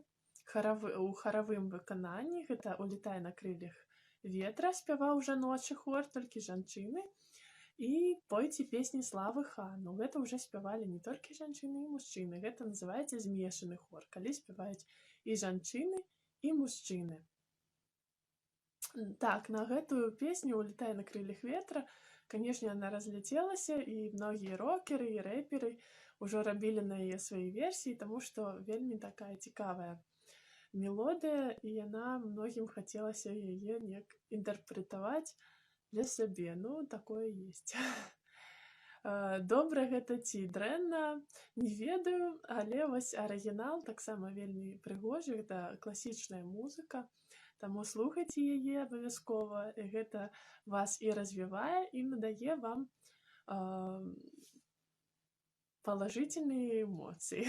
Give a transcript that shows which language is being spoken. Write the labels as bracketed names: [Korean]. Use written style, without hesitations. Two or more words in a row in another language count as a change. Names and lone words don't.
[Belarusian] У харавым выкананні гэта «Улетай на крыльях ветра» спяваў жаночы хор, толькі жанчыны. І «Пойце песні славы хану». Гэта ўжо спявалі не толькі жанчыны і мужчыны. Гэта называецца змешаны хор, калі спяваюць і жанчыны, і мужчыны. Так, на гэтую песню «Улетай на крыльях ветра», [Russian] конечно, она [Belarusian] разляцелася, і многія рокеры і рэперы ўжо рабілі на яе свае версіі, таму што вельмі такая цікавая мелодыя, і яна многім хацелася яе неяк інтэрпрэтаваць для сябе. Ну, такое ёсць. Добра гэта ці дрэнна, не ведаю, але вось арыгінал таксама вельмі прыгожы, гэта класічная музыка, таму слухайце яе абавязкова, гэта вас і развівае, і надае вам палажытельныя эмоцыі.